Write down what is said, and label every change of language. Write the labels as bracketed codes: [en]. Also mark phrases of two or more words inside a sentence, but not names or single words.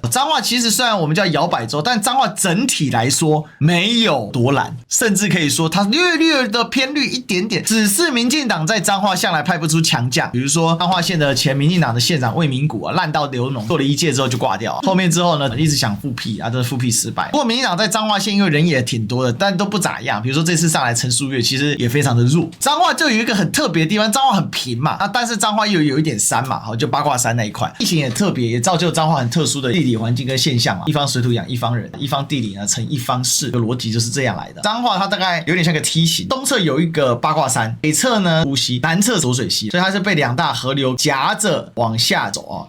[zh] 彰化其實雖然我們叫搖擺州，但彰化整體來說沒有多藍，甚至可以說它略的偏綠一點點。只是民進黨在彰化向來派不出強將，比如說彰化縣的前民進黨的縣長魏明谷爛到流膿，做了1屆之後就掛掉。後面之後呢，一直想復辟啊，這是復辟失敗。不過民進黨在彰化縣因為人也挺多的，但都不咋樣。比如說這次上來陳樹月，其實也非常的弱。彰化就有一個很特別的地方，彰化很平嘛，但是彰化又有一點山嘛，就八卦山那一塊，地形也特別，也造就彰化很特殊的地理環境跟現象嘛。一方水土養一方人，一方地理呢成一方事，的邏輯就是這樣來的。彰化它大概有點像個梯形，東側有一個八卦山，北側呢烏溪，南側濁水溪，所以它是被2大河流夾着往下走啊。